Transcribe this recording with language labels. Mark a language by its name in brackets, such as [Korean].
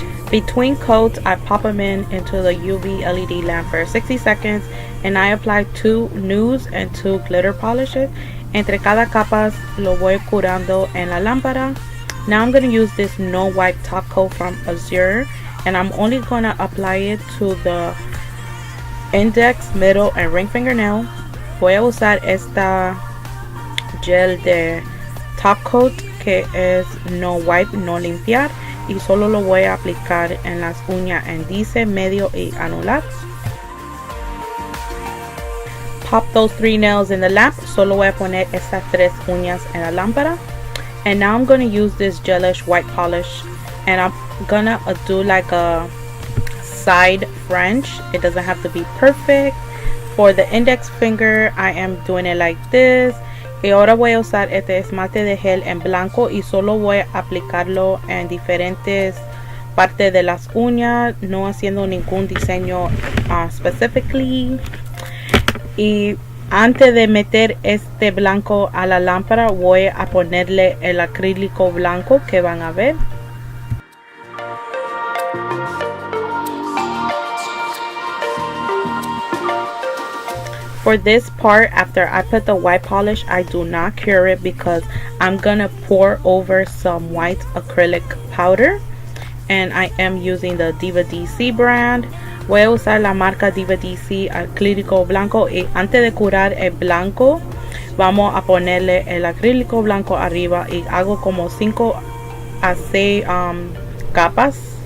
[English] Between coats, I pop them into the UV LED lamp for 60 seconds and I apply 2 nudes and 2 glitter polishes. [Spanish] Entre cada capas lo voy curando en la lámpara. [English] Now I'm going to use this no wipe top coat from Azure and I'm only going to apply it to the index, middle and ring fingernail. [Spanish] Voy a usar esta gel de top coat que es no wipe, no limpiar, y solo lo voy a aplicar en las uñas índice, medio y anular. [English] Pop those 3 nails in the lamp. [Spanish] Solo voy a poner estas 3 uñas en la lámpara. [English] And now I'm going to use this Gelish white polish and I'm gonna do like a side French. It doesn't have to be perfect. For the index finger I am doing it like this. [Spanish] Y ahora voy a usar este esmalte de gel en blanco y solo voy a aplicarlo en diferentes partes de las uñas, no haciendo ningún diseño [English] specifically. [Spanish] Y antes de meter este blanco a la lámpara voy a ponerle el acrílico blanco que van a ver. [English] For this part, after I put the white polish, I do not cure it because I'm gonna pour over some white acrylic powder, and I am using the DivaDC brand. [Spanish] Voy a usar la marca DivaDC acrílico blanco y antes de curar el blanco vamos a ponerle el acrílico blanco arriba y hago como 5 a 6 capas.